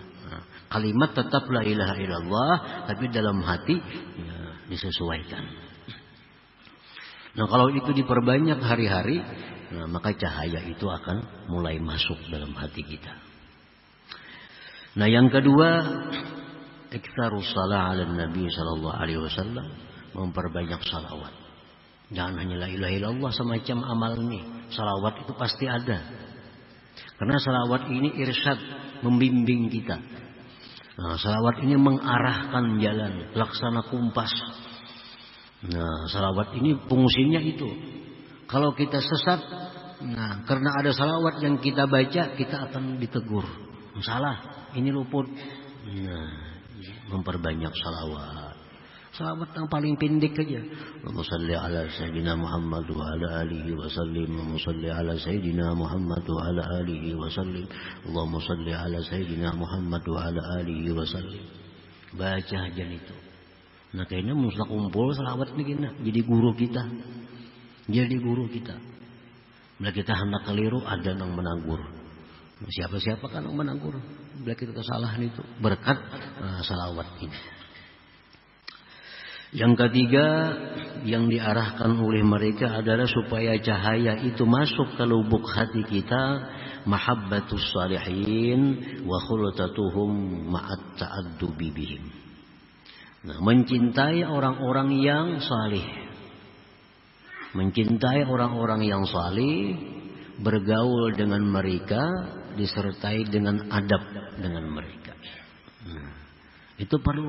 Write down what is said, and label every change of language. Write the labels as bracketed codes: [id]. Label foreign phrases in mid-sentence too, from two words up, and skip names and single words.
[id] Nah, kalimat tetap [ar] لا إله إلا الله, [id] tapi dalam hati ya, disesuaikan. Nah, kalau itu diperbanyak hari-hari, nah, maka cahaya itu akan mulai masuk dalam hati kita. Nah, yang kedua, [ar] إكثار الصلاة على النبي صلى الله عليه وسلم, [id] memperbanyak salawat. Jangan hanya [ar] لا إله إلا الله [id] semacam amal nih. Salawat itu pasti ada. Karena salawat ini irsyad, membimbing kita. Nah, salawat ini mengarahkan jalan, laksana kumpas. Nah, salawat ini fungsinya itu. Kalau kita sesat, nah, karena ada salawat yang kita baca, kita akan ditegur. Salah, ini luput. Nah, memperbanyak salawat. Salawat yang paling pendek aja. [ar] اللهم صل على سيدنا محمد وعلى آله وسلم. اللهم صل على سيدنا محمد وعلى آله وسلم. اللهم صل على سيدنا محمد وعلى آله وسلم. [id] Baca aja itu. Nah, kayaknya mesti kumpul salawat begini. Jadi guru kita. Jadi guru kita. Bila kita hendak keliru, ada yang menegur. Siapa-siapa kan yang menegur. Bila kita kesalahan itu berkat salawat ini. Yang ketiga yang diarahkan oleh mereka adalah supaya cahaya itu masuk ke lubuk hati kita, [ar] محبة الصالحين وخلطتهم مع التأدب بهم. [id] Nah, mencintai orang-orang yang salih. Mencintai orang-orang yang salih, bergaul dengan mereka, disertai dengan adab dengan mereka. Itu perlu.